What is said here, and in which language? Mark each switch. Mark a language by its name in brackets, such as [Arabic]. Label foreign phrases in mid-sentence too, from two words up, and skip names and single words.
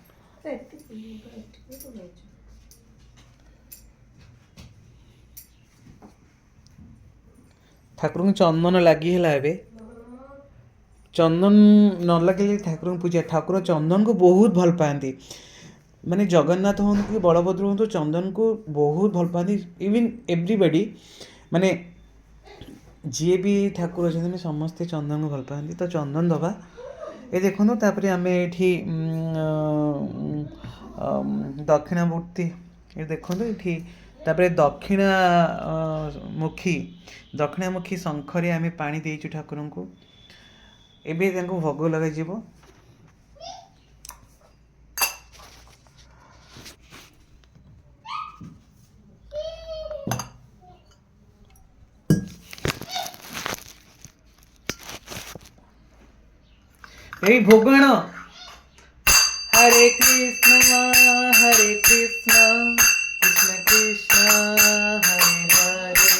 [Odia] ଠାକୁରଙ୍କୁ ଚନ୍ଦନ ଲାଗି ହେଲା ଏବେ ଚନ୍ଦନ ନ ଲାଗିଲେ ଠାକୁରଙ୍କୁ ପୂଜା ଠାକୁର ଚନ୍ଦନକୁ ବହୁତ ଭଲ ପାଆନ୍ତି ମାନେ ଜଗନ୍ନାଥ ହୁଅନ୍ତୁ କି ବଳଭଦ୍ର ହୁଅନ୍ତୁ ଚନ୍ଦନକୁ ବହୁତ ଭଲ ପାଆନ୍ତି [English] even everybody [Odia] ମାନେ ଯିଏ ବି ଠାକୁର ଅଛନ୍ତି ସମସ୍ତେ ଚନ୍ଦନକୁ ଭଲ ପାଆନ୍ତି ତ ଚନ୍ଦନ ଦେବା ଏ ଦେଖନ୍ତୁ ତାପରେ ଆମେ ଏଠି ଦକ୍ଷିଣାମୂର୍ତ୍ତି ଏ ଦେଖନ୍ତୁ ଏଠି ତାପରେ ଦକ୍ଷିଣାମୁଖୀ ଶଙ୍ଖରେ ଆମେ ପାଣି ଦେଇଛୁ ଠାକୁରଙ୍କୁ ଏବେ ତାଙ୍କୁ ଭୋଗ ଲଗାଯିବ ଏଇ ଭୋଗ ଆଣ [Sanskrit] হরে কৃষ্ণ কৃষ্ণ কৃষ্ণ হরে হরে